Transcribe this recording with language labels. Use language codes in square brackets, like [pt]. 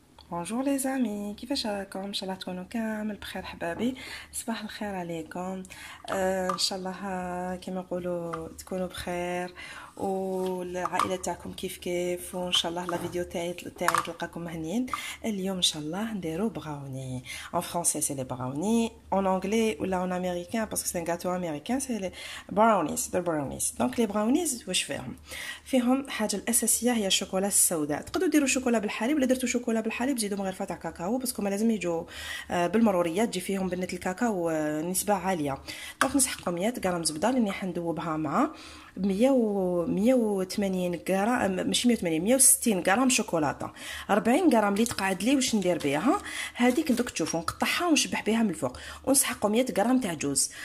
[ar] بونجور لي زامي، كيفاش راكم؟ ان شاء الله تكونوا كامل بخير حبابي. صباح الخير عليكم. ان شاء الله كما يقولوا تكونوا بخير والعائله تاعكم كيف كيف، وان شاء الله لا فيديو تاعي تلقاكم هنيين. اليوم ان شاء الله نديرو براوني [fr] en français c'est les brownies, en anglais ou là en américain parce que c'est un gâteau américain c'est les brownies the brownies. donc les brownies [ar] واش فيهم حاجه الاساسيه هي الشوكولا السوداء. تقدروا ديروا شوكولا بالحليب، ولا درتوا شوكولا بالحليب زيدوا مغرفه تاع كاكاو باسكو ما لازم يجوا بالمروريات تجي فيهم بنه الكاكاو نسبه عاليه. دونك نسحقوا 100 غرام زبده اللي حندوبها مع 180 غرام، ماشي 180 160 غرام شوكولاته، 40 غرام اللي تقعد لي واش ندير بها هذيك دوك تشوفوا نقطعها ونشبح بها من الفوق، ونسحقوا 100 غرام تاع جوز.